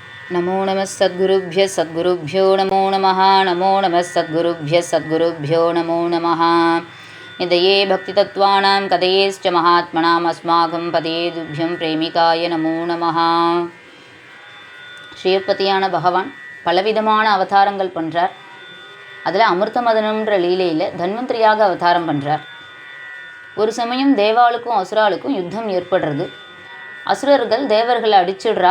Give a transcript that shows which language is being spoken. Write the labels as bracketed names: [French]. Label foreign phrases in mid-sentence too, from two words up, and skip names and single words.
[Sanskrit] नमो नमः सद्गुरुभ्यो नमो नमः। नमो नमः सद्गुरुभ्यो नमो नमः। निधये भक्तितत्त्वानां कथयेश्च महात्मनाम् अस्माकं पदेदुभ्यं प्रेमिकाय नमो நமः. [Tamil] ஸ்ரீபதியான பகவான் பலவிதமான அவதாரங்கள் பண்ணுறார். அதில் அமிர்தமதனம்ன்ற லீலையில் தன்வந்திரியாக அவதாரம் பண்ணுறார். ஒரு சமயம் தேவாளுக்கும் அசுராளுக்கும் யுத்தம் ஏற்படுறது. அசுரர்கள் தேவர்களை அடிச்சிடுறா.